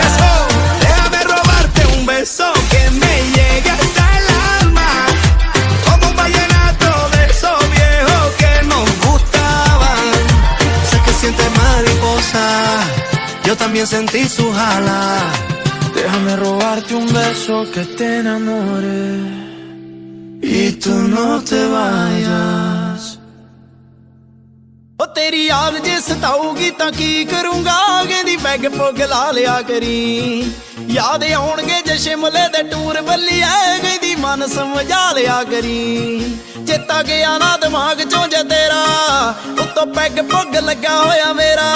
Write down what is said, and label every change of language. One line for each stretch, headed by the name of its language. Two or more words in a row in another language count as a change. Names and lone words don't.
Spanish: Eso, déjame robarte un beso que me llegue hasta el alma, como un vallenato de esos viejos que nos gustaban. Sé que sientes mariposa, yo también sentí sus alas. Déjame robarte un beso que te enamore y tú no te vayas.
Punjabi: ਓ ਤੇਰੀ ਯਾਦ ਜੇ ਸਤਾਊਗੀ ਤਾਂ ਕੀ ਕਰੂੰਗਾ, ਕਹਿੰਦੀ ਪੈਗ ਪੁੱਗ ਲਾ ਲਿਆ ਕਰੀ। ਯਾਦ ਆਉਣਗੇ ਜੇ ਸ਼ਿਮਲੇ ਦੇ ਟੂਰ ਬੱਲੀਏ, ਕਹਿੰਦੀ ਮਨ ਸਮਝਾ ਲਿਆ ਕਰੀ। ਚੇਤਾ ਗਿਆ ਨਾ ਦਿਮਾਗ ਚੋਂ ਜੇ ਤੇਰਾ, ਉੱਤੋਂ ਪੈਗ ਪੁੱਗ ਲੱਗਾ ਹੋਇਆ ਮੇਰਾ।